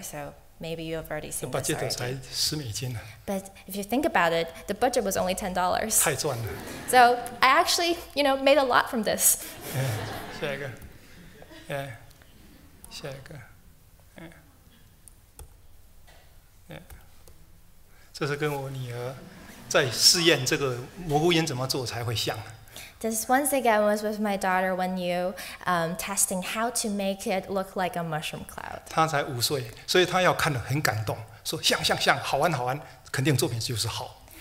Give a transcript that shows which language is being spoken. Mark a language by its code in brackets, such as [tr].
[en] So maybe you have already seen this already. [zh] 才$10。 [en] But if you think about it, the budget was only $10. [zh] 太赚了。 [en] So I actually, made a lot from this. [zh] 下一个，下一个，这是跟我女儿在试验这个蘑菇烟怎么做才会像。 [en] This once again was with my daughter Wendy, testing how to make it look like a mushroom cloud. [zh] 她才5岁，所以她要看得很感动，说像，好玩，肯定作品就是好。